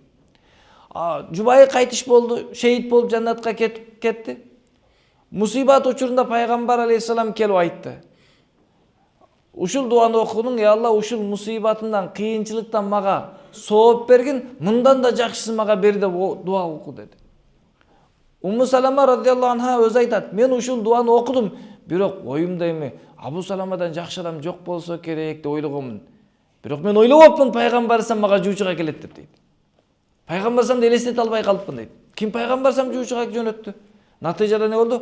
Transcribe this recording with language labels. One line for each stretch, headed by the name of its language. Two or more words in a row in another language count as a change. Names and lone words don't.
Kyrgyz: Жубайы кайтыш болду, шейит болуп жаннатка кетти. Мусибат учурунда пайгамбар алейхиссалам келип айтты. Ушул дуаны окудуң, Алла ушул мусибатымдан, кыйынчылыктан мага сооп бергин, мындан да жакшысын мага бер деп дуа оку деди. Умму Салама
Arabic: رضي الله عنها
Kyrgyz: өзү айтат, мен ушул дуаны окудум, бирок оюмда эми Абу Саламадан жакшы адам жок болсо керек деп ойлогонмун. Бирок мен ойлобопмун, пайгамбарсам мага жуучуга келет деп дейт. Пайгамбарсамды элестете албай калыпмын дейт. Ким пайгамбарсам жуучуга жөнөттү? Натыйжада не болду?